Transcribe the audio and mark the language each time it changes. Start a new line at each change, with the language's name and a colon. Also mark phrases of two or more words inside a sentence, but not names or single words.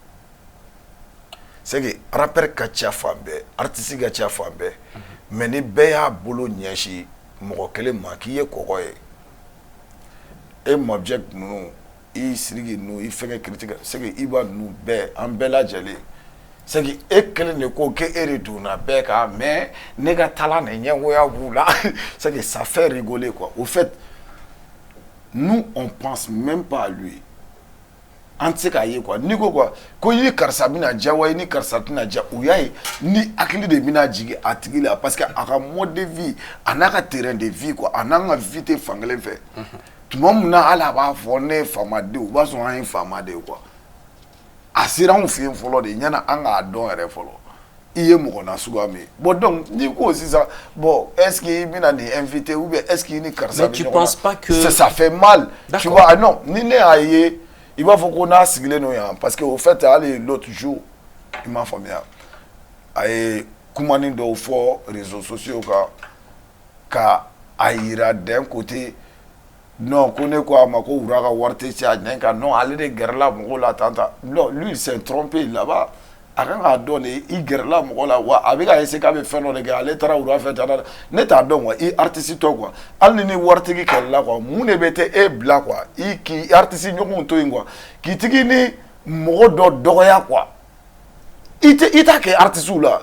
French: c'est que
Bambara: rappeur ka ca fan bɛɛ artiste ka ca fan bɛɛ mais ni bɛɛ y'a bolo ɲɛsin mɔgɔ kelen ma k'i ye kɔgɔ ye e Mabjek ninnu i Sidiki ninnu i fɛnkɛ
French: critique c'est que
Bambara: i b'a ninnu bɛɛ an bɛɛ lajɛlen
French: c'est que
Bambara: e kelen de ko k'e de donna bɛɛ kan mais ne ka talent de ɲɛngoya b'u la
French: c'est que ça fait rigoler quoi au fait nous on pense même pas à lui
Bambara: an tɛ se k'a ye quoi n'i ko quoi ko i ni karisa bɛna diya wa i ni karisa tɛna diya u y'a ye ni hakili de bɛna jigin a tigi la
French: parce que
Bambara: a ka
French: mode de vie
Bambara: a n'a ka
French: terrain de vie quoi
Bambara: a n'an ka vie tɛ fankelen fɛ tuma min na hali a b'a fɔ ne ye faamaden o b'a sɔrɔ an ye faamaden ye quoi a sera anw fɛ yen fɔlɔ de yanni an k'a dɔn yɛrɛ fɔlɔ i ye mɔgɔ nasuguya min bon donc n'i ko sisan bon
French: est-ce que
Bambara: i bɛna nin invité
French: ou bien est-ce que
Bambara: i ni karisa bɛ ɲɔgɔn na
French: mais tu penses pas que ça fait mal tu vois non
Bambara: ni ne y'a ye il b'a fɔ ko n'a sigilen don yan
French: parce que au fait
Bambara: hali l'autre jour i m'a faamuya a ye kumani dɔw fɔ
French: réseaux sociaux
Bambara: kan ka a yira
French: d'un côté non
Bambara: ko ne ko a ma ko wura ka wari tɛ se a ɲɛ kan non ale de gɛrɛla mɔgɔw la tan tan non
French: lui il s'est trompé là-bas
Bambara: a kan k'a dɔn de i gɛrɛla mɔgɔ la wa a bɛ ka essayer k'a bɛ fɛn dɔ de kɛ ale taara wura fɛ tan ne t'a dɔn quoi i artiste tɔ quoi hali ni waritigi kɛlɛla quoi mun de bɛ tɛ e bila quoi i k'i artiste ɲɔgɔnw to yen quoi k'i tigi ni mɔgɔ dɔ dɔgɔya quoi i t'a kɛ artistew la.